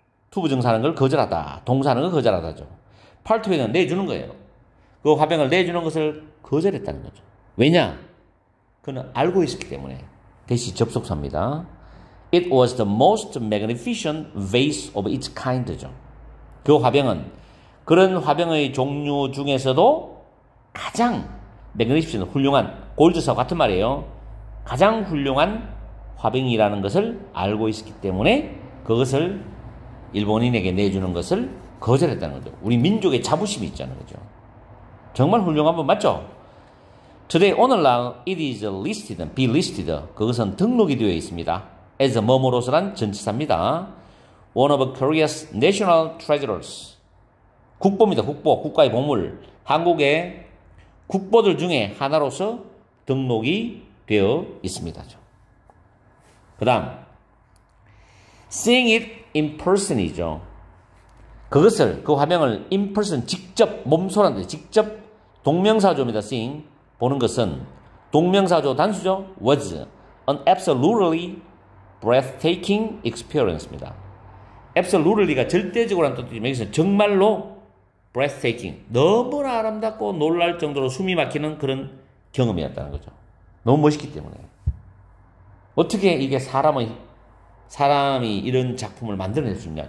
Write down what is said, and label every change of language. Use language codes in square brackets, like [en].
[ko] to 부정사는 걸 거절하다. 동사는 걸 거절하다죠. part B는 내주는 거예요. 그 화병을 내주는 것을 거절했다는 거죠. 왜냐? 그는 알고 있었기 때문에. 대시 접속사입니다. [en] It was the most magnificent vase of its kind죠. [ko] 그 화병은 그런 화병의 종류 중에서도 가장 magnificent, 훌륭한, 골드사 같은 말이에요. 가장 훌륭한 화병이라는 것을 알고 있었기 때문에 그것을 일본인에게 내주는 것을 거절했다는 거죠. 우리 민족의 자부심이 있잖아요. 그죠? 정말 훌륭한 분 맞죠? [en] Today, [ko] 오늘날 [en] it is listed, be listed. [ko] 그것은 등록이 되어 있습니다. as 뭐뭐로서란 전치사입니다. [en] One of Korea's national treasures. [ko] 국보입니다. 국보, 국가의 보물. 한국의 국보들 중에 하나로서 등록이 되어 있습니다. 그 다음 [en] seeing it in person이죠. [ko] 그것을, 그 화병을 [en] in person, [ko] 직접, 몸소란데 직접 동명사조입니다. seeing, 보는 것은 동명사조 단수죠. [en] was an absolutely breathtaking experience입니다. [ko] absolutely가 절대적으로라는 뜻이지만 여기서 정말로 breathtaking, 너무나 아름답고 놀랄 정도로 숨이 막히는 그런 경험이었다는 거죠. 너무 멋있기 때문에. 어떻게 이게 사람이 이런 작품을 만들어낼 수 있냐.